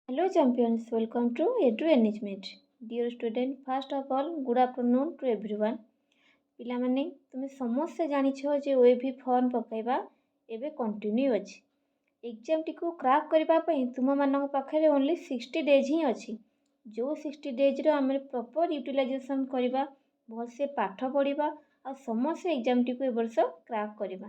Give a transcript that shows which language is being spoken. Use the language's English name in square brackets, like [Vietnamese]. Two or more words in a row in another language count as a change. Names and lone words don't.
[English] Hello champions, welcome to Edu Enrichment. Dear student, first of all, good afternoon to everyone. [Odia] ପିଲାମାନେ ତୁମେ ସମସ୍ତେ ଜାଣିଛ ଯେ OAV ଫର୍ମ ପକାଇବା ଏବେ କଣ୍ଟିନ୍ୟୁ ଅଛି। ଏକ୍ଜାମଟିକୁ କ୍ରାକ୍ କରିବା ପାଇଁ ତୁମମାନଙ୍କ ପାଖରେ [English] only 60 days [Odia] ହିଁ ଅଛି। ଯେଉଁ 60 ଡେଜ୍ର ଆମେ [English] proper utilization [Odia] କରିବା, ଭଲସେ ପାଠ ପଢ଼ିବା ଆଉ ସମସ୍ତେ ଏକ୍ଜାମଟିକୁ ଏ ବର୍ଷ କ୍ରାକ୍ କରିବା।